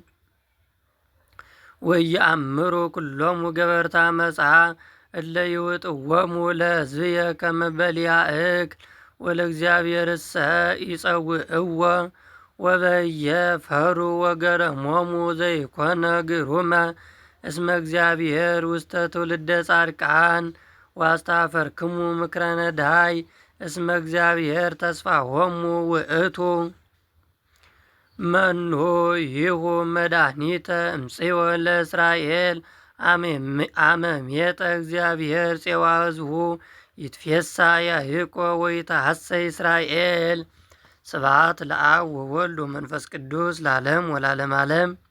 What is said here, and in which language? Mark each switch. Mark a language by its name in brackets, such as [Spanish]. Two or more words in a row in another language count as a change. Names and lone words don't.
[Geez] ወኢየአምሩ ኩሎሙ ገበርተ አመፃ እለ ይውጥዎሙ ለሕዝብየ ከመ በልያ እክል ወለእግዚአብሔርሰ ይጸውዕዎ ወበየ ፈሩ ወገረሞሙ ዘይኮነ ግሩመ እስመ እግዚአብሔር ውስተ ትውልደ ጻድቃን ወአስታፈርክሙ ምክረ ነዳይ እስመ እግዚአብሔር ተስፋሆሙ ውእቱ። መኑ ይሁ መድኃኒተ እምጽዮን ለእስራኤል አመሜጠ እግዚአብሔር ፄዋ ሕዝቡ ይትፌሳ ያዕቆብ ወይትሐሰይ እስራኤል። ስብሐት ለአብ ወወልድ ወመንፈስ ቅዱስ ለዓለም ወለዓለመ ዓለም።